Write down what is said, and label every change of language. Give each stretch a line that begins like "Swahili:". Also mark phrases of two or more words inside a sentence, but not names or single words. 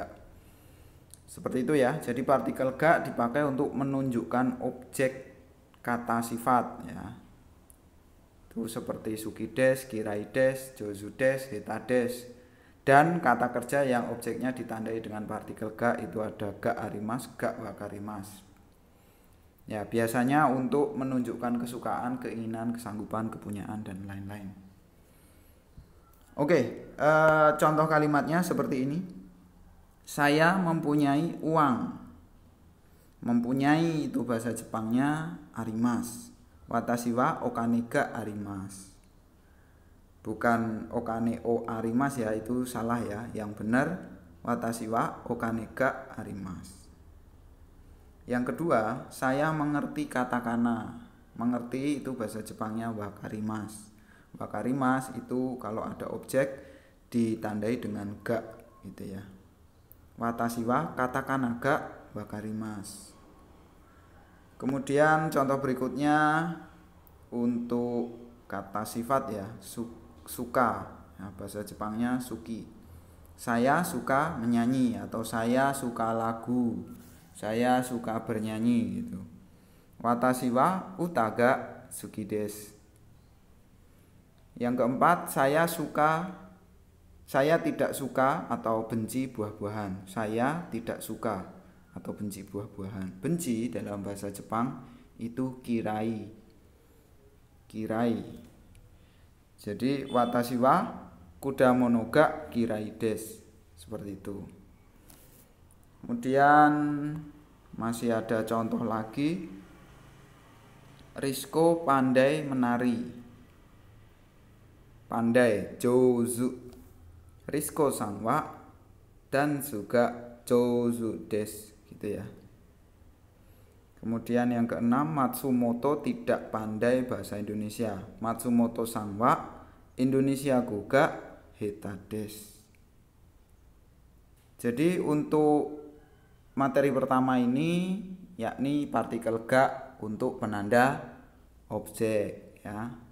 Indonesian: Seperti itu ya. Jadi partikel ga dipakai untuk menunjukkan objek kata sifat ya. Itu seperti
Japanese: すきです、きらいです、じょうずです、へたです.
Indonesian: Dan kata kerja yang objeknya ditandai dengan partikel ga itu ada
Japanese: が あります、が わかります.
Indonesian: Ya, biasanya untuk menunjukkan kesukaan, keinginan, kesanggupan, kepunyaan dan lain-lain. Oke, contoh kalimatnya seperti ini. Saya mempunyai uang. Mempunyai itu bahasa Jepangnya arimas.
Japanese: 私はお金があります.
Indonesian: Bukan
Japanese: お金を あります
Indonesian: ya, itu salah ya. Yang benar
Japanese: 私はお金があります.
Indonesian: Yang kedua, saya mengerti katakana. Mengerti itu bahasa Jepangnya wakarimasu. Wakarimasu itu kalau ada objek ditandai dengan ga gitu ya.
Japanese: 私はカタカナがわかります.
Indonesian: Kemudian contoh berikutnya untuk kata sifat ya, suka. Nah, bahasa Jepangnya suki. Saya suka menyanyi atau saya suka lagu. Saya suka bernyanyi gitu.
Japanese: 私は歌が好きです.
Indonesian: Yang keempat, saya tidak suka atau benci buah-buahan. Saya tidak suka atau benci buah-buahan. Benci dalam bahasa Jepang itu kirai. Kirai.
Japanese: Jadi 私は果物が嫌いです.
Indonesian: Seperti itu. Kemudian masih ada contoh lagi. Rizko pandai menari. Pandai jouzu.
Japanese: リズコさんはダンスが上手です
Indonesian: gitu ya. Kemudian yang keenam, Matsumoto tidak pandai bahasa Indonesia.
Japanese: 松本さんはインドネシアが下手です.
Indonesian: Jadi untuk materi pertama ini yakni partikel ga untuk penanda objek ya.